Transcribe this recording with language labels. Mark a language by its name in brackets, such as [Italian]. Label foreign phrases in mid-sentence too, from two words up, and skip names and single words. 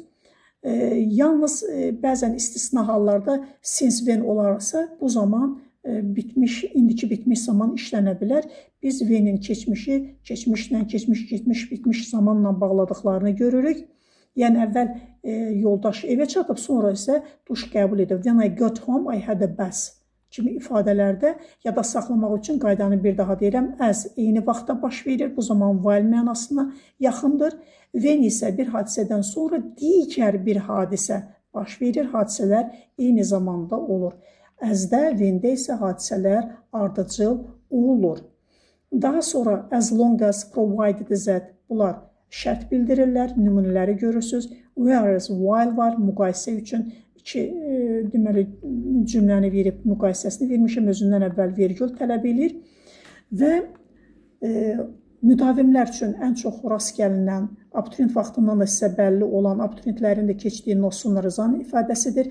[Azerbaijani] Yalnız bəzən istisna hallarda [English] since when [Azerbaijani] olarsa bu zaman bitmiş, indiki bitmiş zaman işlənə bilər. Biz when-in keçmişi, keçmişlə, keçmiş, bitmiş zamanla bağladıqlarını görürük. Yəni əvvəl yoldaş evə çatıb, sonra isə duş qəbul edib. [English] When I got home, I had a bath [Azerbaijani] kimi ifadələrdə yada saxlamaq üçün qaydanı bir daha deyirəm. As eyni vaxtda baş verir. Bu zaman while mənasına yaxındır. When isə bir hadisədən sonra digər bir hadisə baş verir. Hadisələr eyni zamanda olur. As-də, when-də isə hadisələr ardıcıl olur. Daha sonra [English] as long as provided that [Azerbaijani] bunlar şərt bildirirlər. Nümunələri görürsünüz. [English] Whereas while [Azerbaijani] var müqayisə üçün. Deməli, cümləni verib müqayisəsini vermişəm, özündən əvvəl vergül tələb edir və müdavimlər üçün ən çox rast gəlinən abituriyent vaxtından da sizə bəlli olan, abituriyentlərin də keçdiyi [English] no sooner [Azerbaijani] zan ifadəsidir.